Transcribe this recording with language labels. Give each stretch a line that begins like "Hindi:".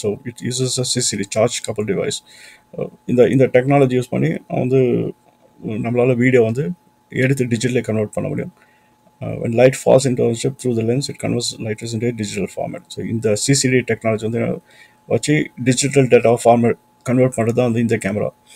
English: So it uses a CCD charge coupled device.
Tamil: இந்த technology use பண்ணி வந்து நம்மளால் வீடியோ வந்து எடுத்து டிஜிட்டலி கன்வெர்ட் பண்ண முடியும்.
English: When light falls into a chip through the lens, it converts light rays into a digital format.
Tamil: So இந்த CCD டெக்னாலஜி வந்து வச்சு டிஜிட்டல் டேட்டா ஃபார்மேட் கன்வெர்ட் பண்ணுறது தான் வந்து இந்த கேமரா.